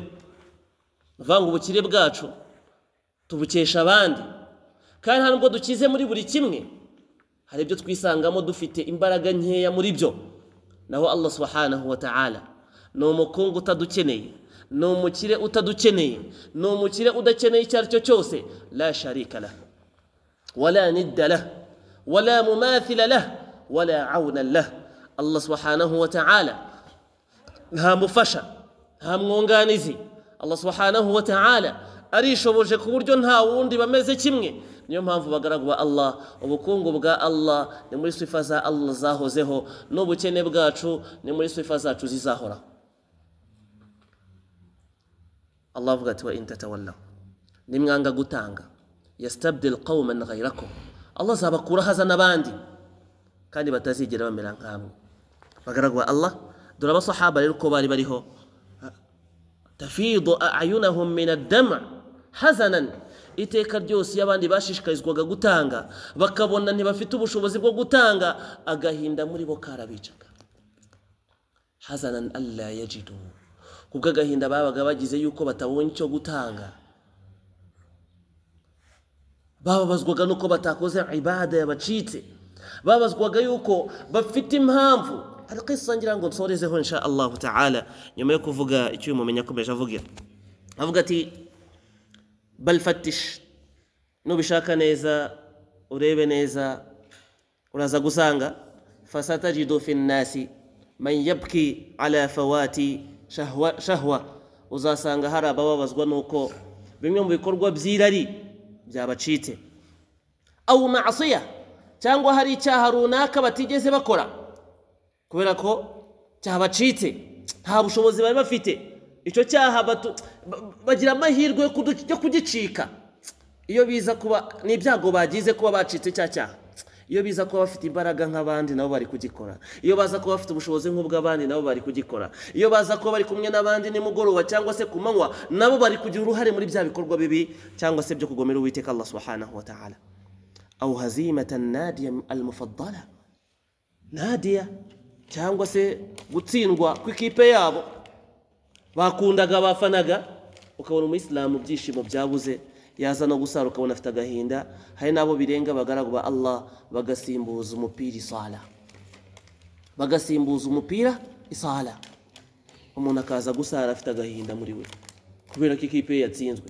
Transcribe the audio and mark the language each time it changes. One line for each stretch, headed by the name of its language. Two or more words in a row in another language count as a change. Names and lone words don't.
Kinyarwanda: vanga ubukire bwacu tubukesha abandi kandi nta nubwo dukize muri buri kimwe hari ibyo twisangamo dufite imbaraga nkeya muri byo naho Allah
Arabic: سبحانه وتعالى
Kinyarwanda: ni umukungu utadukeneye ni umukire utadukeneye ni umukire udakeneye icyo ari cyo cyose
Arabic: لا شريك له ولا ند له ولا مماثل له ولا عون له
Kinyarwanda: Allah
Arabic: سبحانه وتعالى
Kinyarwanda: nta mufasha nta mwunganizi Allah
Arabic: سبحانه وتعالى
Kinyarwanda: arishoboje ku buryo nta wundi bameze kimwe niyo mpamvu bagaragwa Allah ubukungu bwa Allah ni muri sifa za Allah zahozeho n'ubukene bwacu ni muri sifa zacu zizahora. Allah avuga ati
Arabic: وإن تتولوا
Kinyarwanda: nimwanga gutanga
Arabic: يستبدل قوما غيركم
Kinyarwanda: Allah zabakura haza nabandi kandi batazigera bamera nkamwe. Bagaragwa Allah dore abasahaba rero ko bari bariho
Arabic: تفيض أعينهم من الدمع حزنا
Kinyarwanda: iteka ryose y'abandi bashishikarizwaga gutanga bakabona ntibafite ubushobozi bwo gutanga agahinda muri bo karabicaga.
Arabic: حزنا ألا يجدوا
Kinyarwanda: kubwo agahinda babaga bagize yuko batabonye icyo gutanga, babazwaga nuko batakoze ibada yabacitse, babazwaga yuko bafite impamvu. Hari qissa ngira ngo nsorezeho
Arabic: إن شاء الله تعالى
Kinyarwanda: nyuma yo kuvuga icyo mumenya komeje avuga ati
Arabic: بل فتش
Kinyarwanda: nubishaka neza urebe neza uraza gusanga
Arabic: فستجد في الناس من يبكي على فوات شهوة
Kinyarwanda: uzasanga hari ababazwa nuko bimwe mu bikorwa by'irari byabacitse
Arabic: أو معصية
Kinyarwanda: cyangwa hari icyaha runaka batigeze bakora kubera ko cyabacitse nta bushobozi bari bafite icyo cyaha bagira amahirwe yo kugicika. Iyo biza kuba n'ibyago bagize kuba bacitse cyaha, iyo biza kuba bafite imbaraga nk'abandi nabo bari kugikora, iyo baza kuba bafite ubushobozi nk'ubw'abandi nabo bari kugikora, iyo baza kuba bari kumwe n'abandi nimugoroba cyangwa se ku manywa nabo bari kugira uruhare muri bya bikorwa bibi cyangwa se byo kugomera Uwiteka Allah
Arabic: سبحانه وتعالى. أو هزيمة ناديه المفضل,
Kinyarwanda: nadiya cyangwa se gutsindwa kw'ikipe yabo bakundaga bafanaga, ukabona umuyisilamu byishimo byabuze yaza no gusara ukabona afite agahinda. Hari nabo birenga bagaragwa Allah bagasimbuza umupira isala, bagasimbuza umupira isala, umuntu akaza gusara afite agahinda muri we kubera ko ikipe yatsinzwe.